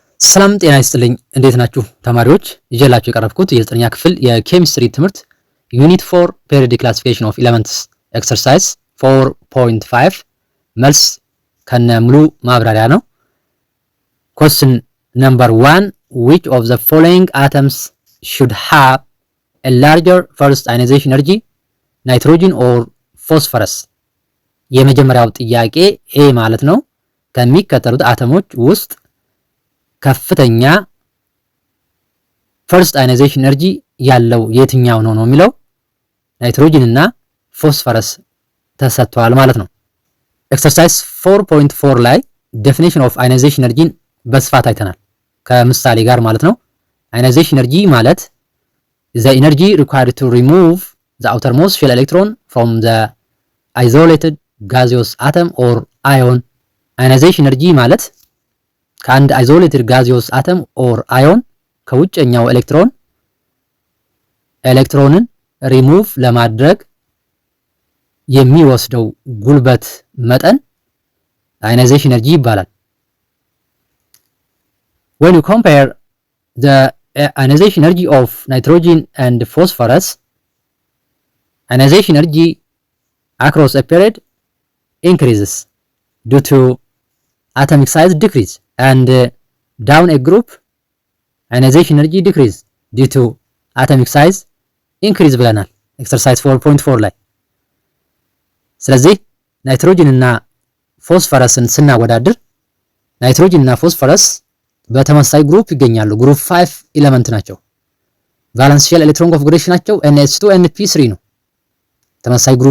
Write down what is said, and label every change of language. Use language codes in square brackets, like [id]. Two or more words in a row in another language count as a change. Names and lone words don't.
[am] ሰላም ጤና ይስጥልኝ። እንዴት ናችሁ ተማሪዎች? ይዤላችሁ የቀረብኩት የ9ኛ ክፍል የኬሚስትሪ ትምህርት [en] unit 4 periodic classification of elements exercise 4.5 [am] መልስ ከነ ሙሉ ማብራሪያ ነው። [en] question number 1 which of the following atoms should have a larger first ionization energy nitrogen or phosphorus? [am] የመጀመሪያው ጥያቄ ኤ ማለት ነው። ከሚከተሉት አተሞች ውስጥ ከፍተኛ [en] first ionization energy [am] ያለው የትኛው ነው የሚለው ናይትሮጅን እና ፎስፈረስ ተሰጥቷል ማለት ነው። ኤክሰርሳይዝ 4.4 ላይ [en] definition of ionization energy [am] በስፋት አይተናል ከምሳሌ ጋር ማለት ነው። [en] ionization energy [am] ማለት [en] the energy required to remove the outermost shell electron from the isolated gaseous atom or ion. ionization energy [am] ማለት ከአንድ [en] isolated gaseous atom or ion [am] ከውጭኛው ኤሌክትሮንን ሪሙቭ ለማድረግ የሚወስደው ጉልበት መጠን [en] ionization energy ይባላል። when you compare the ionization energy of nitrogen and phosphorus, ionization energy across a period increases due to atomic size decrease and down a group ionization energy decrease due to atomic size increase [am] ብለናል ኤክሰርሳይዝ 4.4 ላይ። ስለዚህ ናይትሮጅን እና ፎስፈረስን ስናወዳድር ናይትሮጅን እና ፎስፈረስ በተመሳሳይ ግሩፕ ይገኛሉ። [en] group 5 element [am] ናቸው። [en] valence shell electron configuration [am] NH2 NP3 ነው። ተመሳሳይ ግሩፕ